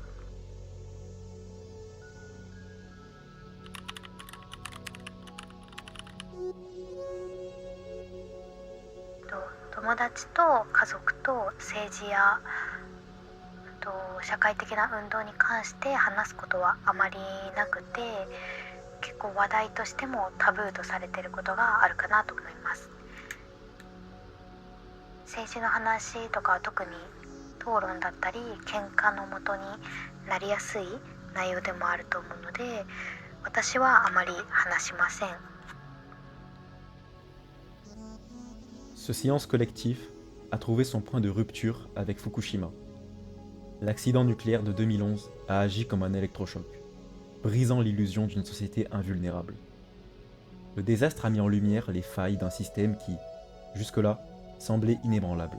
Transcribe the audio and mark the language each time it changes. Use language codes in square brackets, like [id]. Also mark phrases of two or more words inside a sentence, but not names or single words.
[ja] 友達と家族と政治や社会的な運動に関して話すことはあまりなくて、結構話題としてもタブーとされていることがあるかなと思います。政治の話とかは特に討論だったり喧嘩のもとになりやすい内容でもあると思うので、私はあまり話しません。 [fr] Ce silence collectif a trouvé son point de rupture avec Fukushima. L'accident nucléaire de 2011 a agi comme un électrochoc, brisant l'illusion d'une société invulnérable. Le désastre a mis en lumière les failles d'un système qui, jusque-là, semblait inébranlable.